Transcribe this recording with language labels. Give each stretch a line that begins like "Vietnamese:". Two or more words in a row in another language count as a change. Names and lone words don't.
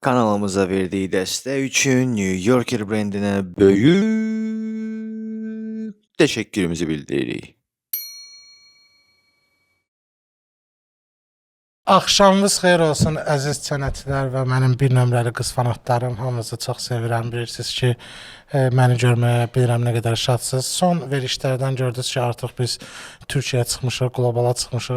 Turkish: Kanalımıza verdiği desteği için New Yorker brendine büyük teşekkürümüzü bildiririk.
Azerbaijani: Axşamınız xeyir olsun əziz sənətçilər və mənim bir nömrəli qız fanatlarım. Hamınızı çox sevirəm. Bilirsiniz ki, məni görməyə bilirəm nə qədər şadsınız. Son verişlərdən gördünüz ki, artıq biz Türkiyəyə çıxmışıq, qlobala çıxmışıq.